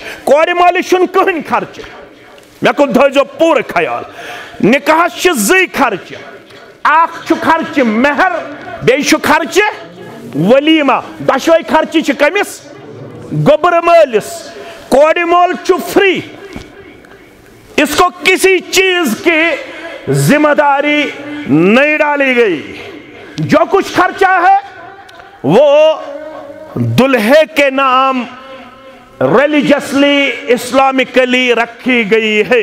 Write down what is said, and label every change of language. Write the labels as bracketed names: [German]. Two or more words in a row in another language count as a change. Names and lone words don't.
[Kashmiri] کورِ مٲلِس چھُنہٕ کٕہٕنۍ خرچہٕ. مےٚ کُن تھٲیزیو پوٗرٕ خیال. نِکاحس چھِ زٕے خرچہٕ، اکھ چھُ خرچہٕ مہر، بیٚیہِ چھُ خرچہٕ ولیمہ. دۄشوے خرچہٕ چھِ کٔمِس؟ گوٚبرٕ مٲلِس. کورِ مول چھُ فری، [Urdu] اس کو کسی چیز کی ذمہ داری نہیں ڈالی گئی. جو کچھ خرچہ ہے وہ دلہے کے نام [English] religiously Islamically [Urdu] رکھی گئی ہے.